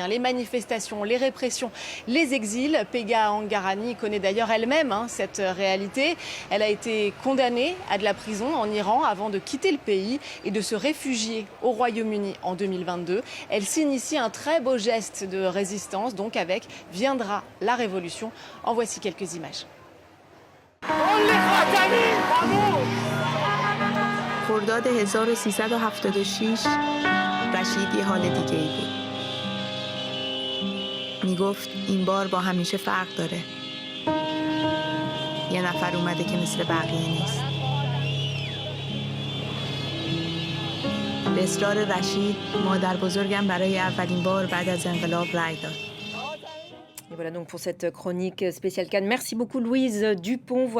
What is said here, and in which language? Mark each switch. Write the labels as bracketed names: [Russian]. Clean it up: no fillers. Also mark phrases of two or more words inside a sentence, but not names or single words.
[French] Les manifestations, les répressions, les exils. Pegah Ahangarani connaît d'ailleurs elle-même cette réalité. Elle a été condamnée à de la prison en Iran avant de quitter le pays et de se réfugier au Royaume-Uni en 2022. Elle signe ici un très beau geste de résistance, donc avec Viendra la révolution. En voici quelques images. [Persian] خرداد 1376 رشید یه حال دیگه ای بود. میگفت این بار با همیشه فرق داره. یه نفر اومده که مثل بقیه نیست. به اصرار رشید مادر بزرگم برای اولین بار بعد از انقلاب رأی داد. [French] Et voilà donc pour cette chronique spéciale Cannes. Merci beaucoup Louise Dupont. Voilà.